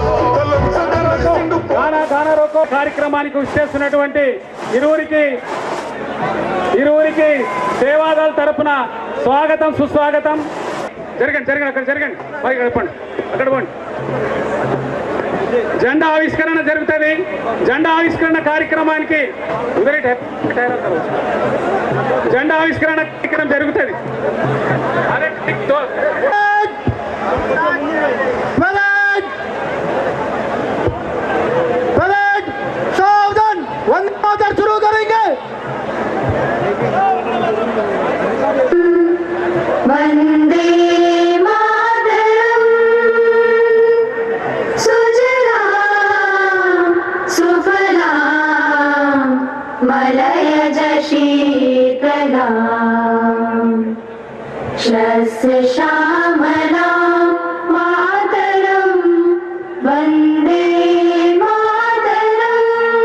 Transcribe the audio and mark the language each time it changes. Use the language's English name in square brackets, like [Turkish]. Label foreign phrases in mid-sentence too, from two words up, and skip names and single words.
[Telugu] గానా గానా రోకో కార్యక్రమానికి విచ్చేస్తున్నటువంటి ఇరువురికి సేవాదళ తరపున స్వాగతం సుస్వాగతం. జరగండి అక్కడ జరగండి, పైకి చెప్పండి, అక్కడ పోండి. జెండా ఆవిష్కరణ జరుగుతుంది. జెండా ఆవిష్కరణ కార్యక్రమానికి జెండా ఆవిష్కరణ కార్యక్రమం జరుగుతుంది. [Hindi] सावधान, वंदे मातरम शुरू करेंगे. [Sanskrit] वन्दे मातरम् सुजलां सुफलां मलयज शीतलां शस्यश्यामलां मातरं वन्दे मातरम्.